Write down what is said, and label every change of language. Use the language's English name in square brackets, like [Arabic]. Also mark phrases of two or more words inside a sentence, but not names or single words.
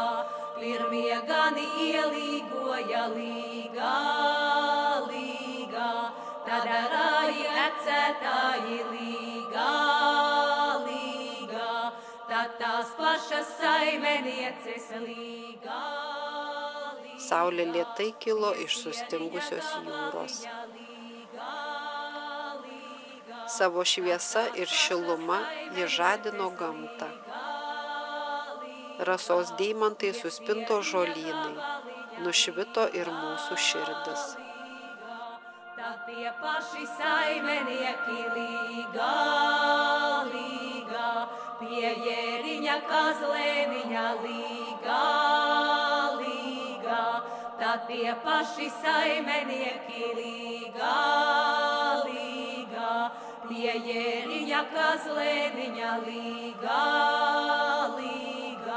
[Latvian] Pirmie gani ielīgoja līgā, līgā. Tad arāji ecētāji līgā, līgā. Tad tās pašas saimenieces līgā, līgā. [Lithuanian] Saulė lėtai kilo iš sustingusios jūros. Savo šviesa ir šiluma ji žadino gamtą. Rasos deimantai suspinto žolynai, nušvito ir mūsų širdis. [Latvian] Tad tie paši saimenieki līgā, līgā, pie Jēriņa Kazlēniņa līgā, līgā. Tad tie paši saimenieki līgā, līgā, pie Jēriņa Kazlēniņa līgā, līgā.